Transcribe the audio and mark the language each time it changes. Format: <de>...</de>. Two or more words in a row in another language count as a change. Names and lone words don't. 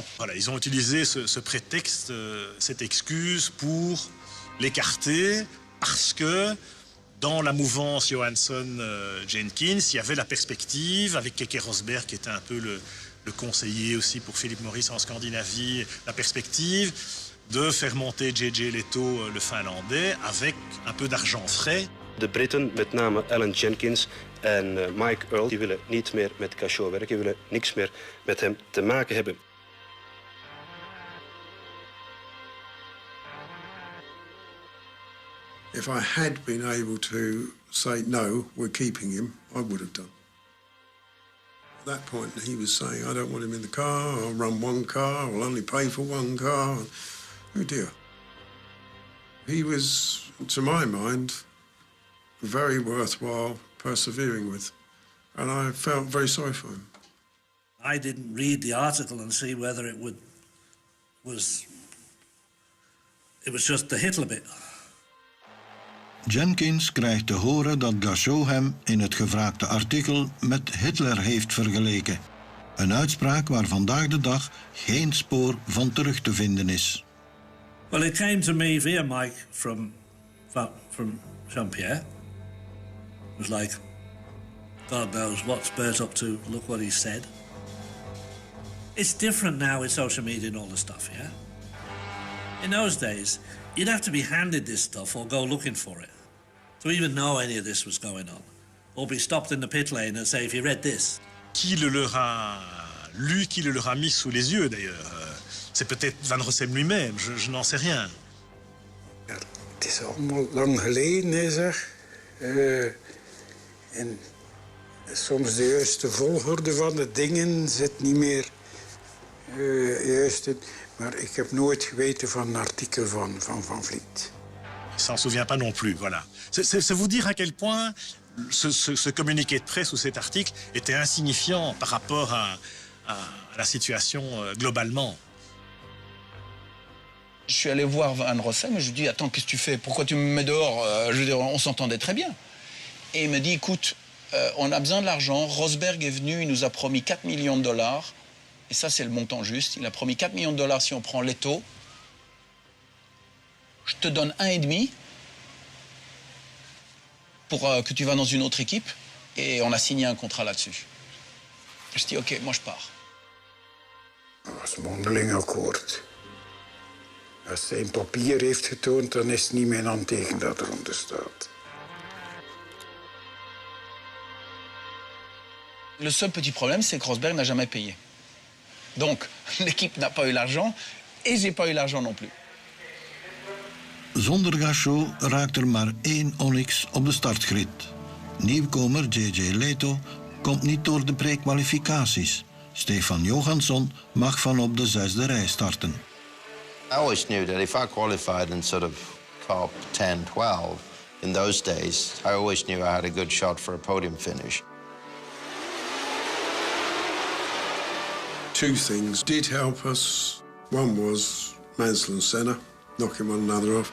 <fr>Voilà, ils ont utilisé ce prétexte, cette excuse pour l'écarter parce que dans la mouvance Johansson-Jenkins, il y avait la perspective, avec Keke Rosberg qui était un peu le conseiller aussi pour Philip Morris en Scandinavie, la perspective de faire monter JJ Leto, le Finlandais, avec un peu d'argent frais.</fr> <nl>De Britten, met name Alan Jenkins en Mike Earl, die willen niet meer met Cachot werken, die willen niks meer met hem te maken hebben.</nl> <en>If I had been able to say, no, we're keeping him, I would have done. At that point, he was saying, I don't want him in the car, I'll run one car, I'll only pay for one car. Oh dear. He was, to my mind, very worthwhile persevering with. And I felt very sorry for him. I didn't read the article and see whether it was just the Hitler bit.</en> <nl>Jenkins krijgt te horen dat Gachot hem in het gevraagde artikel met Hitler heeft vergeleken. Een uitspraak waar vandaag de dag geen spoor van terug te vinden is.</nl> <en>Well, it came to me via Mike from Jean-Pierre. It was like, God knows what's Bert up to, look what he said. It's different now with social media and all the stuff, yeah? In those days, you'd have to be handed this stuff or go looking for it to even know any of this was going on. Or be stopped in the pit lane and say, if you read this.</en> <fr>Qui le leur a lu, qui le leur a mis sous les yeux d'ailleurs. C'est peut-être Van Rossem lui-même, je n'en sais rien.</fr> <nl>Ja, het is allemaal lang geleden, hè, zeg. En soms de juiste volgorde van de dingen zit niet meer juist in. Maar ik heb nooit geweten van een artikel van Vliet.</nl> <fr>Il s'en souvient pas non plus, voilà. C'est vous dire à quel point ce communiqué de presse ou cet article était insignifiant par rapport à la situation globalement. Je suis allé voir Van Rossem et je lui dis, attends, qu'est-ce que tu fais? Pourquoi tu me mets dehors? Je veux dire, on s'entendait très bien. Et il me dit, écoute, on a besoin de l'argent. Rosberg est venu, il nous a promis 4 millions de dollars. Et ça, c'est le montant juste. Il a promis 4 millions de dollars si on prend Leto. Je te donne 1,5 pour que tu vas dans une autre équipe. Et on a signé un contrat là-dessus. Je dis, OK, moi je pars.</fr> <nl>Dat was een mondeling akkoord. Als hij een papier heeft getoond, dan is het niet mijn handteken dat eronder staat.</nl> <fr>Le seul petit problème, c'est que Rosberg n'a jamais payé. Donc, l'équipe n'a pas eu l'argent et j'ai pas eu l'argent non plus.</fr> <nl>Zonder Gachot raakt er maar 1 Onyx op de startgrid. Nieuwkomer JJ Leto komt niet door de prekwalificaties. Stefan Johansson mag van op de 6e rij starten.</nl> <en>I always knew that if I qualified in sort of top 10, 12 in those days, I always knew I had a good shot for a podium finish. Two things did help us. One was Mansell and Senna, knocking one another off.</en>